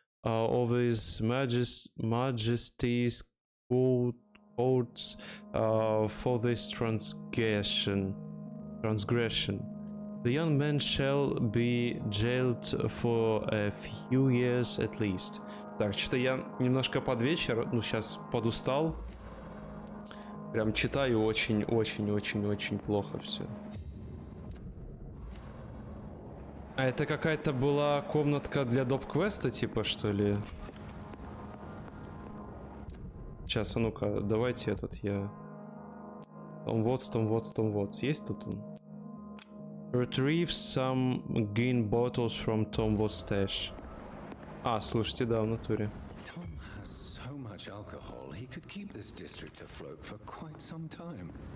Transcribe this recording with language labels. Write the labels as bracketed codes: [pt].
[en] of His Majesty's courts for this transgression. The young man shall be jailed for a few years at least. [ru] Так, что-то я немножко под вечер, ну сейчас подустал. Прям читаю очень плохо все. А это какая-то была комнатка для доп-квеста, типа, что ли? Сейчас, а ну-ка, давайте этот я... Том Вотс. Есть тут он? [en] Retrieve some green bottles from Tom Watts stash. [ru] А, слушайте, да, в натуре. [en] Tom has so much alcohol, he could keep this district afloat for quite some time.